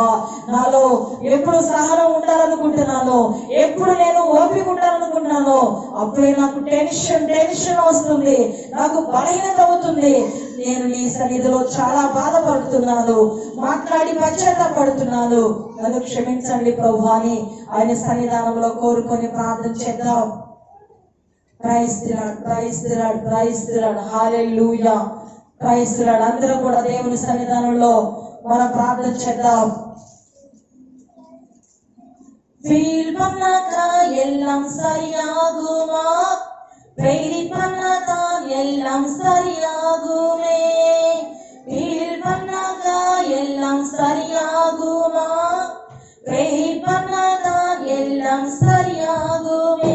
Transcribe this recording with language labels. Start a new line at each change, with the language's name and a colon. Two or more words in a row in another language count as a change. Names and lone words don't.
Telugu: నాలో ఎప్పుడు సహనం ఉండాలనుకుంటున్నానో, ఎప్పుడు నేను ఓపిక ఉండాలనుకుంటున్నానో అప్పుడే నాకు టెన్షన్ వస్తుంది, నాకు బలహీనత అవుతుంది. నేను నీ సన్నిధిలో చాలా బాధపడుతున్నాను, మాట్లాడి పశ్చాత్తాపడుతున్నాను, నన్ను క్షమించండి ప్రభువా అని ఆయన సన్నిధానంలో కోరుకొని ప్రార్థన చేద్దాం.
English: Praise the Lord, Praise the Lord, Praise the Lord, ప్రైజ్ ది లార్డ్, Hallelujah, Praise the Lord.
Telugu: అందరూ కూడా దేవుని సన్నిధానంలో మనం ప్రార్థన చేద్దాం.
Tamil: ஃபீல் பண்ணாக்கா எல்லாம் சரியாகுமா, வெயிட் பண்ணாதான் எல்லாம் சரியாகுமே. ஃபீல் பண்ணாக்கா எல்லாம் சரியாகுமா, வெயிட் பண்ணாதான் எல்லாம் சரியாகுமே.